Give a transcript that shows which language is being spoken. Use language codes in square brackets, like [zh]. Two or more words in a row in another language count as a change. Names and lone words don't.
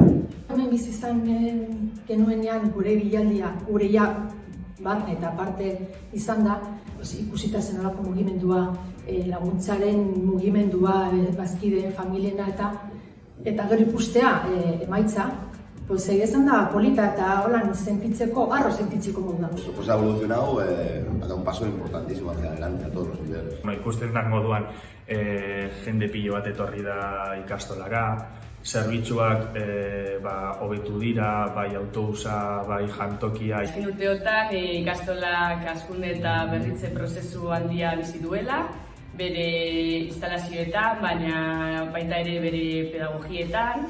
[eu] Hemen bizi izan genuenean gure bilaldia, gure barne eta parte izan da, ikusita zen olako mugimendua, laguntzaren mugimendua, bazkide, familiena eta gero ikustea emaitza, egia esan da polita eta holan sentitzeko, harro sentitzeko modu da. [es] Pues ha evolucionado, ha dado un paso importantísimo hacia adelante a todos los niveles. [eu] Ikusten da moduan jende pilo bat etorri da ikastolara, zerbitzuak hobetu dira, bai autobusa, bai jantokia. Azken urteotan ikastolak hazkunde eta berritze prozesu handia bizi duela, bere instalazioetan, baina baita ere bere pedagogietan.